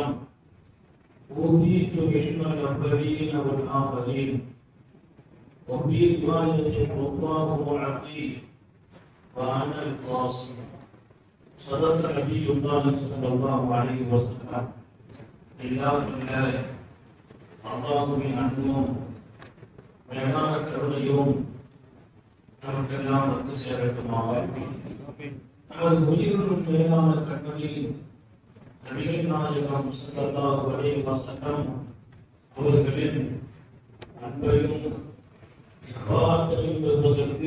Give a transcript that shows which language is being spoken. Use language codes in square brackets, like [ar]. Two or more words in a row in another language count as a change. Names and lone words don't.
[ar] أوتيت علم الأولين والآخرين وفي رواية الله معطي وأنا القاسم صدق نبي الله صلى الله عليه وسلم إلا بالله الله من [ta] அன்பும் மேலான கருணையும் நமக்கெல்லாம் வந்து சேரட்டுமாக. நமது உயிரினும் மேலான கண்களில் நபிகள் நாயகம் [ar] صلى الله عليه وسلم [ta] அவர்களின் அன்பையும் ஷஃபாஅத்தையும் பெறுவதற்கு